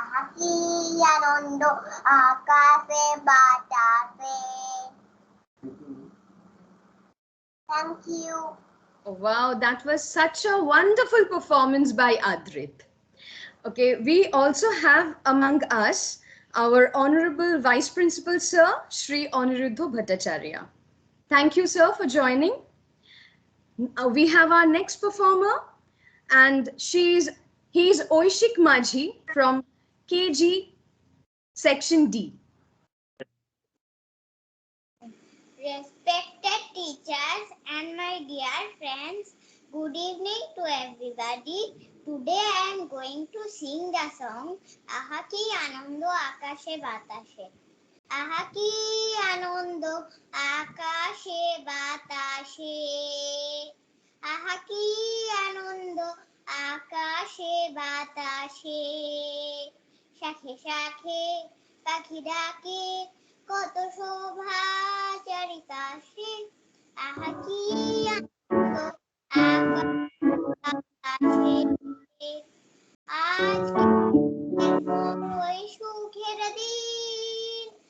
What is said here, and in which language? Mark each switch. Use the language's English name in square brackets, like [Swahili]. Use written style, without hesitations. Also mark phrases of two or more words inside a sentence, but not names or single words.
[Bangla] কি আনন্দ আকাশে বাতাসে। [English] Thank you. Oh, wow, that was such a wonderful performance by Adrit. Okay, we also have among us our Honorable Vice Principal Sir, Shri Aniruddha Bhattacharya. Thank you, sir, for joining. We have our next performer, and he's Oishik Majhi from KG Section D. Respected teachers and my dear friends, good evening to everybody. Today I am going to sing the song Aha ki Anando Akashe Batashe. [Bangla] আহা কি আনন্দ আকাশে বাতাসে. আহা কি আনন্দ আকাশে বাতাসে. শাখে শাখে পাখি ডাকে কত শোভা চারিপাশে আহা কি আনন্দ আকাশে আজ বড়ই সুখের দিন